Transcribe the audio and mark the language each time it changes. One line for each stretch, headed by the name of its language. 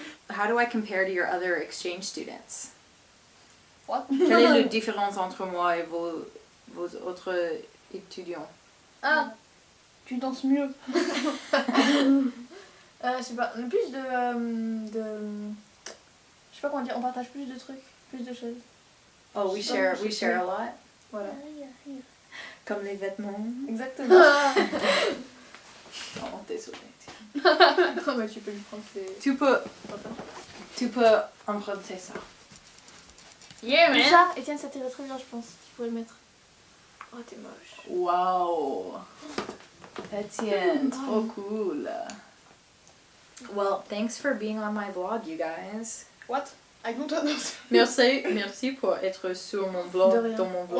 English: How do I compare to your other exchange students? What?
French: Quelle est la différence entre moi et vos autres étudiants? Ah, tu danses mieux. Je sais pas, on a plus de... Je sais pas comment dire, on partage plus de trucs, plus de choses.
English: Oh, we share a lot?
French: Voilà. Comme les vêtements. Exactement. Oh, désolée. Non, mais tu peux lui prendre ses... Tu peux emprunter ça.
English: Yeah, man!
French: Ça, Etienne, ça t'irait très bien, je pense. Tu pourrais le mettre. Oh, t'es moche. Wow! Etienne, trop cool.
English: Well, thanks for being on my vlog, you guys. What? I don't understand.
French: Merci pour être sur mon vlog, dans mon vlog.